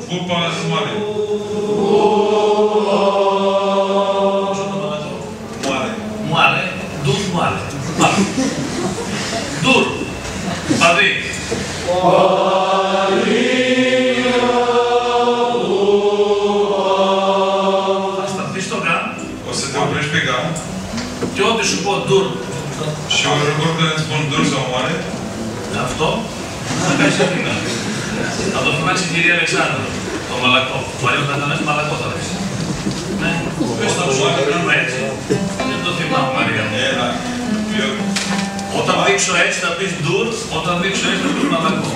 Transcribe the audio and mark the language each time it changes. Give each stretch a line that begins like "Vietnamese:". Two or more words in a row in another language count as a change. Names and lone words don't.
Romanian: pas moare. Moare. Moare. Dur moare. Dur.
Greek: Παδί. Θα σταθείς στο γάμ.
Romanian: O să te oprești pe gam.
Greek: Και ό,τι σου πω dur.
Romanian: Și oricum când îți spun dur sau moare,
Greek: Αυτό θα κάνεις εθνικά. Θα το φωνάξει η κυρία Αλεξάνδρου, το μαλακό. Μαρία θα ήταν μαλακό θα λες. Ναι, πες το σου, κάνουμε έτσι. Δεν το θυμάμαι Μαρία. Όταν δείξω έτσι θα πεις ντουρ, όταν δείξω έτσι θα πεις μαλακό.